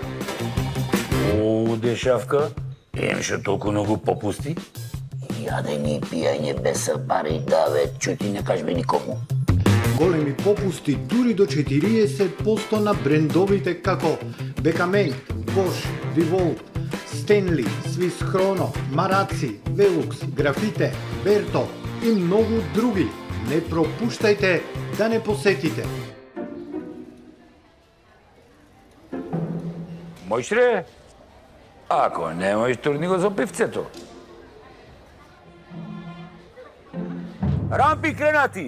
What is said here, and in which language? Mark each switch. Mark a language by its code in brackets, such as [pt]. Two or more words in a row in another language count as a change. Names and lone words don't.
[mk] О, дешавка, што толку многу попусти? Јадење и пијање без бари, да бе, чути не кажбе никому. Големи попусти дури до 40% на брендовите како Бекамейт, Bosch, Revolt, Stanley, Swiss Chrono, Marazzi, Velux, Grafite, Berto и многу други. Не пропуштајте да не посетите. Можеш ре? Ако не можеш, турни го за пивцето. Рампи кренати!